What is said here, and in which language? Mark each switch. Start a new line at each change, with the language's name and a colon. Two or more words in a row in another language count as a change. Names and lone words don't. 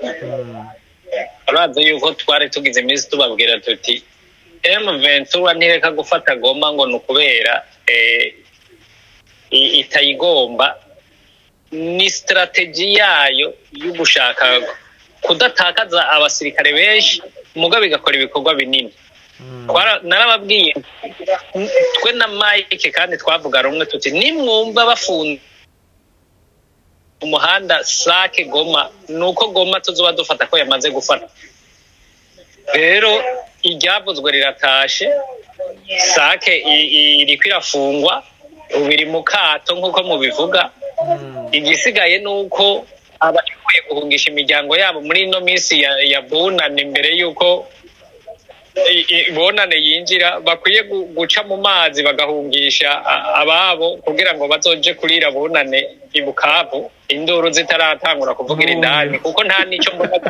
Rundi: Araza yuko twari tugize iminsi tubabwira tuti M23 ntireka gufata Goma ngo nukubera itayigomba, ni strategy yayo y'ugushaka kudatakaza abasirikare benshi mugabe igakora ibikorwa binini. Narababwiye twe na Mike kandi twavuga rumwe tuti nimwumva bafunze umuhanda Sake Goma nuko Goma tuzoba dufata ko yamaze gufata. Rero iryavuzwe riratashe, Sake iri kwirafungwa ubiri mu kato nkuko mubivuga. Igisigaye nuko abashoboye guhungisha imiryango yabo muri ino minsi ya bunane mbere yuko bonane yinjira bakwiye guca mu mazi bagahungisha ababo kugira ngo bazoje kurira bonane ibukavu induru zitaratangura kuvugira indani kuko nta nico mbona